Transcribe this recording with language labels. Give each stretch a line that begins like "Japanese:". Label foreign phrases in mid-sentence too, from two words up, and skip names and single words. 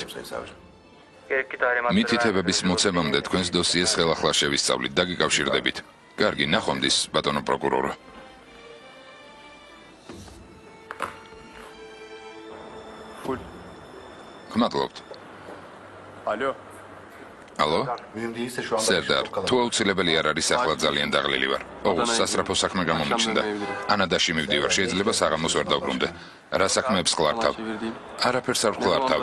Georgian: მითითებების მოცემამდე თქვენს დოსიეს ხელახლა შევისწავლით და გიკავშირდებით. კარგი, ნახვამდის, ბატონო პროკურორო. გმადლობთ. ალო. ალო?
Turkish: Mühim değilse şu anda
Georgian: სერდარ, თუ აუცილებელი არ არის, ახლა ძალიან დაღლილი ვარ. ოღონდ სასწრაფო საქმე გამომიჩნდა. ანადაში მივდივარ, შეიძლება საღამოს ვერ დავბრუნდე. რა საქმეებს ხლართავ? არაფერს არ ხლართავ.